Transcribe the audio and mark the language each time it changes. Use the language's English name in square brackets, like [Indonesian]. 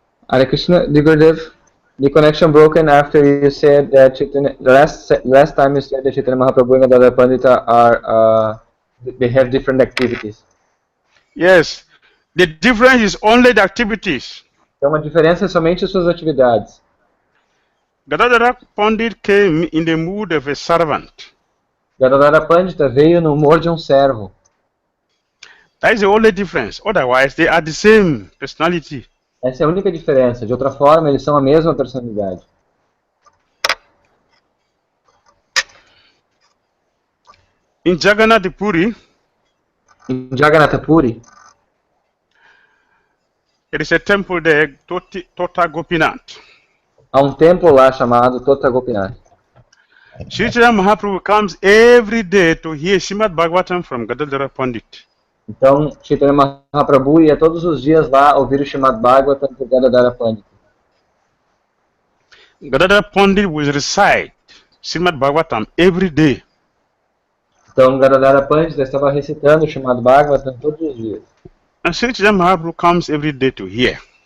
[English] Hare Krishna, Gurudev, the connection broken after you said that Chaitanya, last time you said that Chaitanya Mahaprabhu and Gadadhara Pandita are they have different activities. Yes, the difference is only the activities. [Portuguese] Então a diferença é somente suas atividades. [English] Gadadhara Pandit came in the mood of a servant. [Portuguese] Gadadhara Pandita veio no humor de servo. [English] That is the only difference. Otherwise, they are the same personality. [Portuguese] Essa é a única diferença. De outra forma, eles são a mesma personalidade. [English] In Jagannath Puri, [Portuguese] em Jagannath Puri, [English] there is a temple there, Tota Gopinath. [Portuguese] Há templo lá chamado Tota Gopinath. [English] Sri Chaitanya Mahaprabhu comes every day to hear Srimad Bhagavatam from Gadadhara Pandit. [Portuguese] Então, Chaitanya Mahaprabhu ia todos os dias lá ouvir o Srimad Bhagavatam do Gadadhara Pandit. [English] Gadadhara Pandit will recite Srimad Bhagavatam every day. [Portuguese] Então, Gadadhara Pandit estava recitando o Srimad Bhagavatam todos os dias. [English] And Sri Chaitanya Mahaprabhu comes every day to hear.